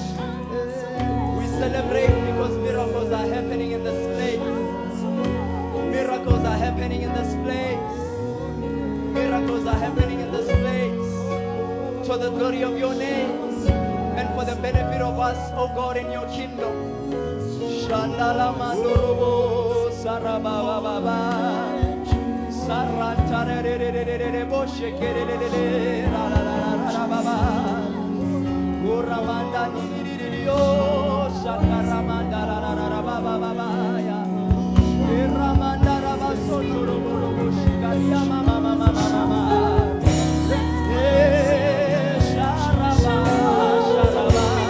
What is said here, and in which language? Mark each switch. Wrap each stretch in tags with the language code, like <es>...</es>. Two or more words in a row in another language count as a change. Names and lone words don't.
<en>We celebrate because miracles are happening in this place. Miracles are happening in this place. Miracles are happening in this place. To the glory of your name and for the benefit of us, oh God, in your kingdom. Shandala mandorobo sarababa baba. Sarantare boshe kerere la la la la baba. Uramanda nididio shakaramanda la la la baba baba ya. Iramanda rabaso torobo shikaria mama mama mama. Sharaba sharaba.</en>